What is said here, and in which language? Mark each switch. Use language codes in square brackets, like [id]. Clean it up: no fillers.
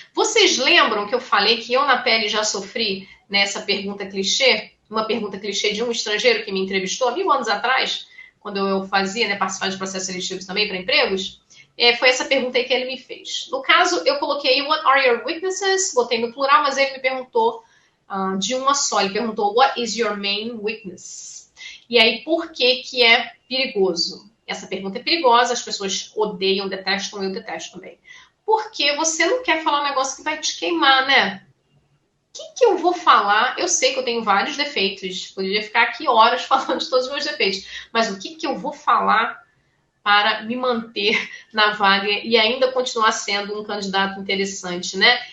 [pt] Vocês lembram que eu falei que eu na pele já sofri nessa pergunta clichê? Uma pergunta clichê de um estrangeiro que me entrevistou há 1000 anos atrás, quando eu fazia, né, participar de processos seletivos também para empregos. Foi essa pergunta aí que ele me fez. No caso, eu coloquei [en] what are your weaknesses? [pt] Botei no plural, mas ele me perguntou de uma só. Ele perguntou, [en] what is your main weakness? [pt] E aí, por que é perigoso? Essa pergunta é perigosa, as pessoas odeiam, detestam, eu detesto também. Porque você não quer falar um negócio que vai te queimar, né? O que eu vou falar? Eu sei que eu tenho vários defeitos, poderia ficar aqui horas falando de todos os meus defeitos, mas o que eu vou falar para me manter na vaga e ainda continuar sendo um candidato interessante, né?